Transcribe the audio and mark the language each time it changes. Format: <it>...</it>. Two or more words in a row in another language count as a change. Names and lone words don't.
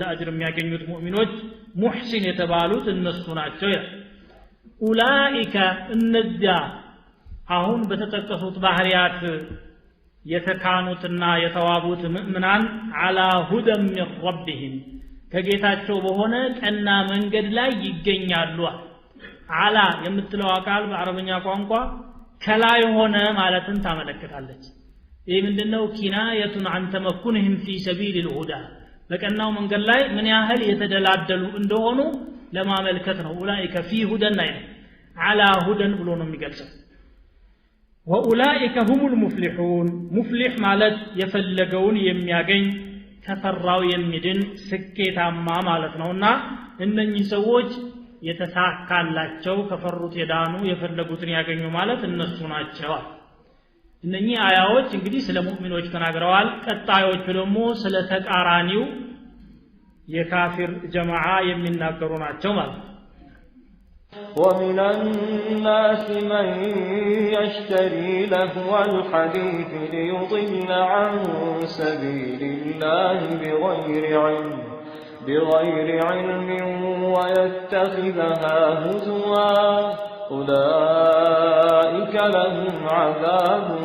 <am>አጅር የሚያገኙት ሙእሚኖች ሙህሲን የተባሉት እነሱ ናቸው ኡላኢከ እነዚያ አሁን በተጠቀሱት ባህሪያት የተካኑትና የተዋቡት</am> <ar>مؤمنين على هدى من ربهم</ar> <am>ከጌታቸው በሆነ ቀና መንገድ ላይ ይገኛሉ አላ የምትለው ቃል በአረብኛ ቋንቋ ከላይ ሆነ ማለትን ታመለክታለች ይህ ምንድነው</am> <ar>كنايته عن تمكنهم في سبيل الهدى</ar> <am>በቀናው መንገድ ላይ ምን ያህል የተደላደሉ እንደሆኑ ለማመልከት ነው ኡላኢከ</am> <ar>في هدى على هدى</ar> <am>ብሎ ነው የሚገልጸው</am> <ar>وأولئك هم المفلحون مفلح</ar> <am>ማለት የፈለገውን የሚያገኝ ተፈራው የሚድን ስኬታማ ማለት ነውና እነኚህ ሰዎች የተሳካላቸው ከፈሩት የዳኑ የፈለጉትን ያገኙ ማለት እነሱ ናቸው እነኚህ አያዎች እንግዲህ ስለ ሙእሚኖች ተናግረዋል ቀጣዮቹ ደግሞ ስለ ተቃራኒው የካፊር ጀማዓ የሚናገሩ ናቸው ማለት</am> <ar>ومن الناس من يشتري لهو الحديث ليضل عن سبيل الله بغير علم ويتخذها هزوا أولئك لهم عذاب</ar>